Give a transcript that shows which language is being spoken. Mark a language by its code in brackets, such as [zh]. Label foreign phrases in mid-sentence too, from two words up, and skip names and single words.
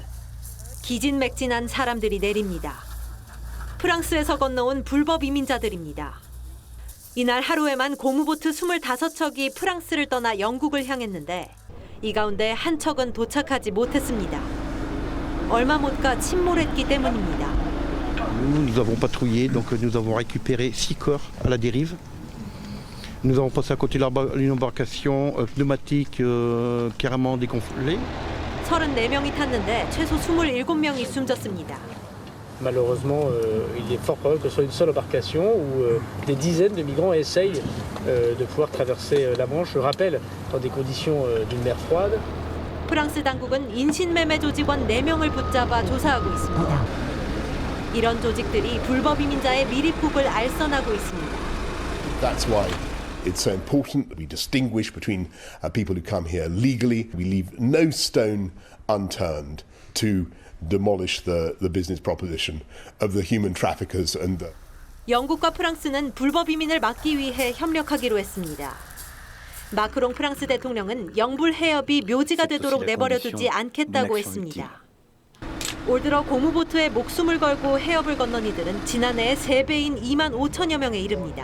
[ko] 기진맥진한 사람들이 내립니다. 프랑스에서 건너온 불법 이민자들입니다. 이날 하루에만 고무보트 25척이 프랑스를 떠나 영국을 향했는데 이 가운데 한 척은 도착하지 못했습니다. 얼마 못 가 침몰했기 때문입니다. [fr] Nous avons patrouillé, donc nous avons récupéré 6 corps à la dérive. Nous avons passé à côté d'une embarcation pneumatique carrément dégonflée. [ko] 34명이 탔는데 최소 27명이 숨졌습니다. [fr] Malheureusement, il est fort probable que ce soit une seule embarcation où des dizaines de migrants essayent de pouvoir traverser la Manche. Je rappelle, dans des conditions d'une mer froide. [ko] 프랑스 당국은 인신매매 조직원 4명을 붙잡아 조사하고 있습니다. 이런 조직들이 불법 이민자의 미립국을 알선하고 있습니다. [en] That's why it's so important that we distinguish between people who come here legally. We leave no stone unturned to demolish the business proposition of the human traffickers and the. [ko] 영국과 프랑스는 불법 이민을 막기 위해 협력하기로 했습니다. 마크롱 프랑스 대통령은 영불 해협이 묘지가 되도록 내버려두지 않겠다고 했습니다. 올 들어 고무보트에 목숨을 걸고 해협을 건넌 이들은 지난해의 3배인 2만 5천여 명에 이릅니다.